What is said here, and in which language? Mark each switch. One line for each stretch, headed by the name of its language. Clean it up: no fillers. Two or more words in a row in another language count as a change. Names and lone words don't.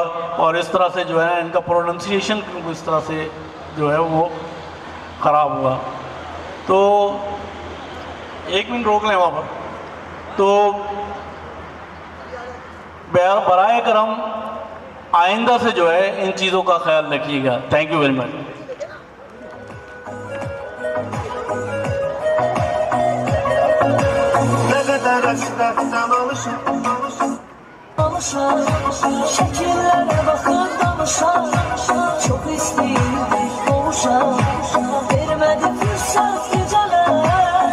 Hindi: और इस तरह से जो है इनका प्रोनाउंसिएशन इस तरह से जो है वो ख़राब हुआ। तो 1 मिनट रोक लें वहाँ पर। तो बराए करम आइंदा से जो है इन चीज़ों का ख्याल रखिएगा।
English: Thank you very much.
Turkish: Şekillere bakıp danışan, çok isteyirdik kavuşan, vermedi fırsat geceler.